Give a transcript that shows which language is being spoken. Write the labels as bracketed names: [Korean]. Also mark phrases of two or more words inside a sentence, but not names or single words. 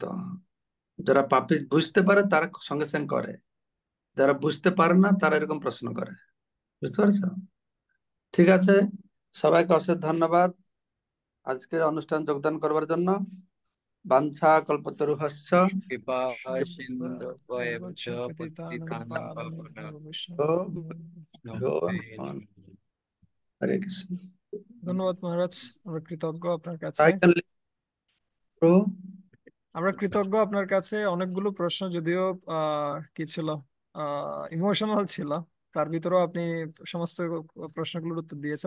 [Bangla] যারা পাপী বুঝতে পারে তারা সঙ্গে সঙ্গে করে, যারা বুঝতে পারে না তারা এরকম প্রশ্ন করে। বুঝতে পারছো? ঠিক আছে, সবাইকে অশেষ ধন্যবাদ আজকের অনুষ্ঠান যোগদান করবার জন্য। [Sanskrit] বাঞ্ছা কল্পতরুহস্য কৃপা সিন্ধু ভয়েভ্য পতিতানাং পতিতানাং পাবনেভ্যো পাবনেভ্যো বৈষ্ণবেভ্যো নমো। হরে কৃষ্ণ। [Bangla] ধন্যবাদ মহারাজ, আমরা কৃতজ্ঞ আপনার কাছে। [English] I can [Bangla] আমরা কৃতজ্ঞ আপনার কাছে। অনেকগুলো প্রশ্ন, যদিও কি ছিল, ইমোশনাল ছিল। তার ভিতরেও আপনি সমস্ত প্রশ্নগুলোর উত্তর দিয়েছেন।